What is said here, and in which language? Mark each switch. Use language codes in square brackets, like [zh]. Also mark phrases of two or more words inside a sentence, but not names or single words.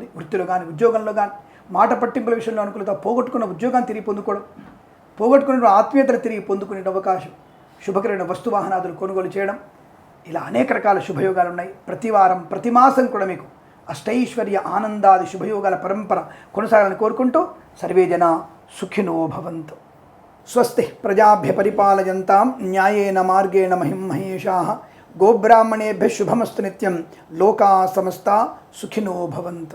[te] వృత్తిలో కానీ, ఉద్యోగంలో కానీ, మాట పట్టింపుల విషయంలో అనుకూలత, పోగొట్టుకున్న ఉద్యోగాన్ని తిరిగి పొందుకోవడం, పోగొట్టుకున్న ఆత్మీయతను తిరిగి పొందుకునే అవకాశం, శుభకరమైన వస్తు వాహనాదులు కొనుగోలు చేయడం, ఇలా అనేక రకాల శుభయోగాలు ఉన్నాయి. ప్రతి వారం, ప్రతి మాసం కూడా మీకు అష్టైశ్వర్య ఆనందాది శుభయోగాల పరంపర కొనసాగాలని కోరుకుంటూ [sa] సర్వే జనా సుఖినో భవంతు. స్వస్తి ప్రజాభ్య పరిపాలయంతాం న్యాయేన మార్గేణ మహిం మహేషాః. గోబ్రాహ్మణేభ్యः శుభమస్తు నిత్యం. లోకా సమస్తా సుఖినో భవంతు.